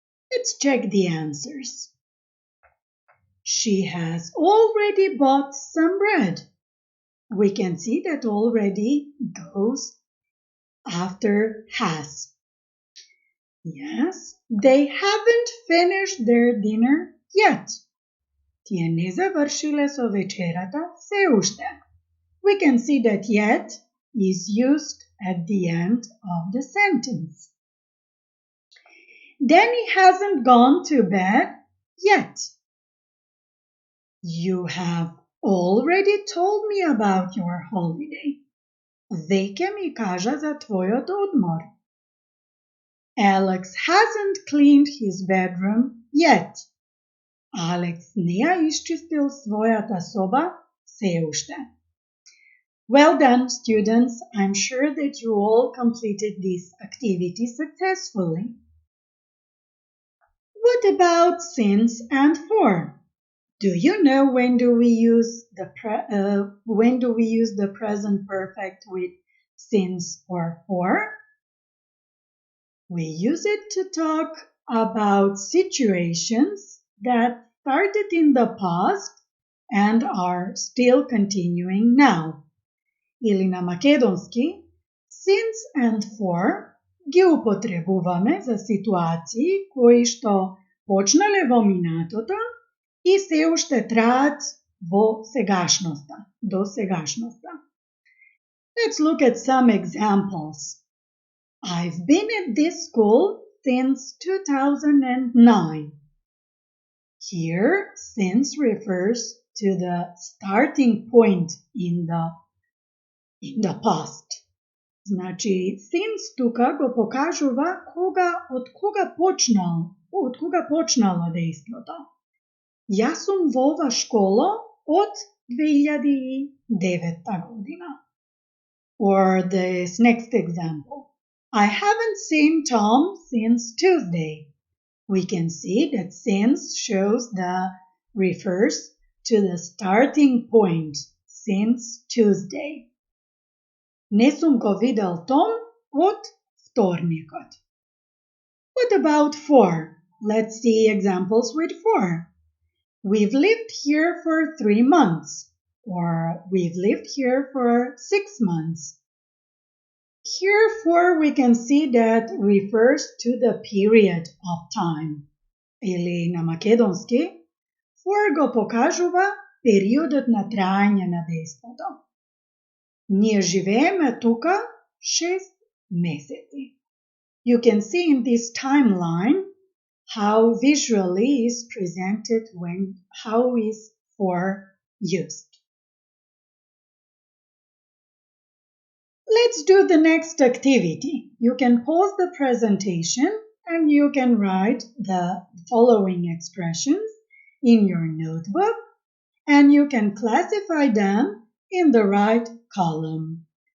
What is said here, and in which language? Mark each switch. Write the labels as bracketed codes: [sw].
[en] Let's check the answers. She has already bought some bread. We can see that already goes after has. Yes, they haven't finished their dinner yet. [mk] Тие не завршиле со вечерата се уште. [en] We can see that yet is used at the end of the sentence. Danny hasn't gone to bed yet. You have already told me about your holiday. [mk] Веќе ми кажа за твојот одмор. [en] Alex hasn't cleaned his bedroom yet. [mk] Алекс не ја исчистил својата соба се уште. [en] Well done, students. I'm sure that you all completed this activity successfully. What about since and for? Do you know when do we use the present perfect with since or for? We use it to talk about situations that started in the past and are still continuing now. [mk] Или на македонски, since and for ги употребуваме за ситуации кои што почнале во минатото и се уште траат во сегашноста, до сегашноста. [en] Let's look at some examples. I've been at this school since 2009. Here, since refers to the starting point in the past. [mk] Значи, since тука го покажува од кога почнало дејството. Јас сум во ова школа од 2009 година. [en] Or this next example. I haven't seen Tom since Tuesday. We can see that since shows refers to the starting point, since Tuesday. [mk] Не сум го видел Том од вторникот. [en] What about for? Let's see examples with for. We've lived here for 3 months, or we've lived here for 6 months. Here for we can see that refers to the period of time. [mk] Или на македонски, for го покажува периодот на траење на дејството. Ние живееме тука 6 месеци. [en] You can see in this timeline how visually is presented how is for used. Let's do the next activity. You can pause the presentation and you can write the following expressions in your notebook and you can classify them in the right column.